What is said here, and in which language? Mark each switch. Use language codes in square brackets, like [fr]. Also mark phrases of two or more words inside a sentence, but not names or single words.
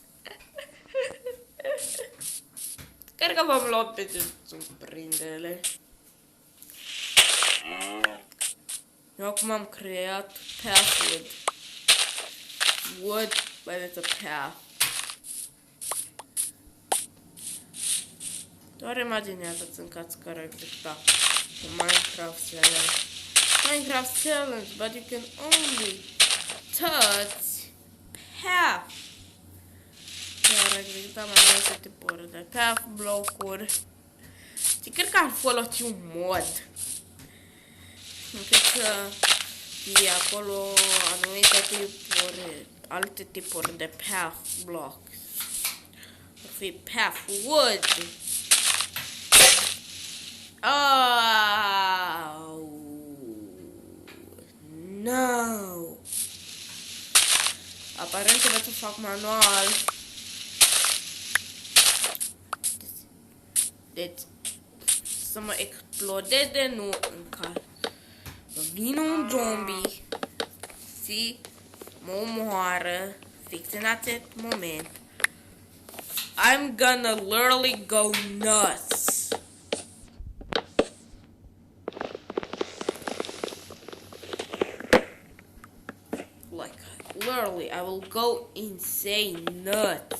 [ro] Cred că v-am luat pe ce surprindere. Eu acum am creat pathwood. [en] Wood, but it's a path. [ro] Doar imaginează-ți în caz că ar exista un Minecraft challenge. [en] Minecraft challenge, but you can only touch path. [ro] Ar exista mai multe tipuri de path blocuri. Și cred că ar folosi un mod încât să fie acolo anumite tipuri, alte tipuri de [en] path blocks. [ro] Ar fi [en] path wood. Oh no. [ro] Aparent trebuie să fac manual. Deci să mă explodeze nu în caz vine un zombie și mă omoară fix în acest moment. [en] I'm gonna literally go nuts. Like literally I will go insane nuts.